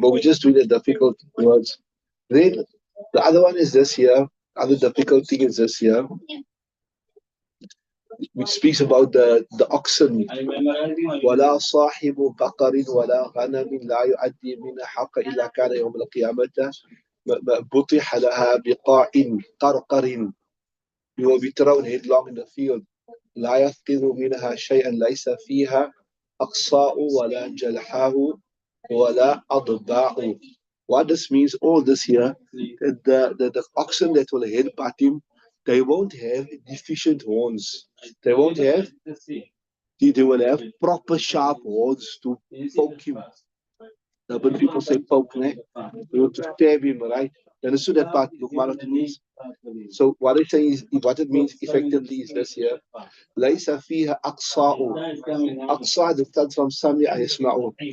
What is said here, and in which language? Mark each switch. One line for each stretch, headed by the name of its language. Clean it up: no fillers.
English: But we just do the difficult words. Then the other one is this here. Other difficult thing is this here, which speaks about the oxen.
Arabic: ولا صاحب بقر ولا غنم لا يؤدي من حق إلا كان يوم القيامة بطح لها بقاع قرقر.
English: You will be thrown headlong in the field.
Arabic: لا يفقد منها شيئا ليس فيها أقصاء ولا جلحاء ولا أضباء.
English: What this means, all this here, the oxen that will headbutt him, they won't have deficient horns. They won't have, they will have proper sharp horns to poke him. When people say poke, they want to stab him, right? You understood that part? Look what it means. So what it says, what it means effectively is this here.
Arabic: ليس فيها أقصاء. أقصاء
English: comes from
Arabic: سمع يسمع.